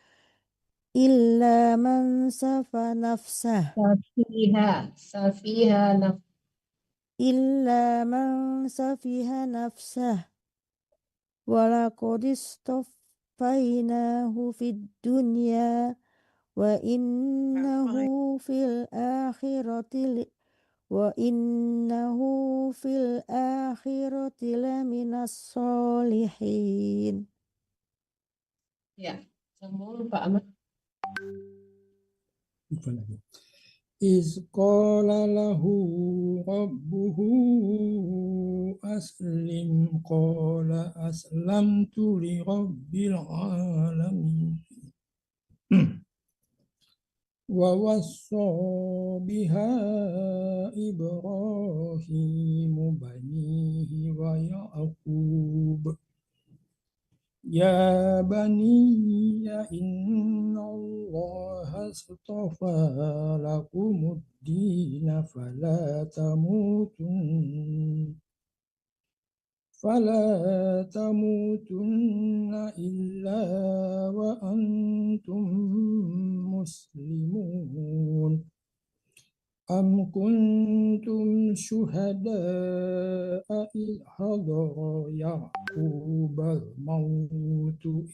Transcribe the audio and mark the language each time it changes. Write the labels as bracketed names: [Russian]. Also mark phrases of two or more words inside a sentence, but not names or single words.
[Arabic] نفسه سفه نفسه ولقد اصطفيناه في الدنيا وإنه في الآخرة لمن الصالحين. [Indonesian] Ya, sambung Pak Ahmad. [Arabic] إذ قال له ربه أسلم قال أسلمت لرب العالمين. ووصى بها إبراهيم بنيه ويعقوب. يا بني إن الله اصطفى لكم الدين فلا تموتن إلا وأنتم مسلمون أم كنتم شهداء إذ حضر يعقوب الموت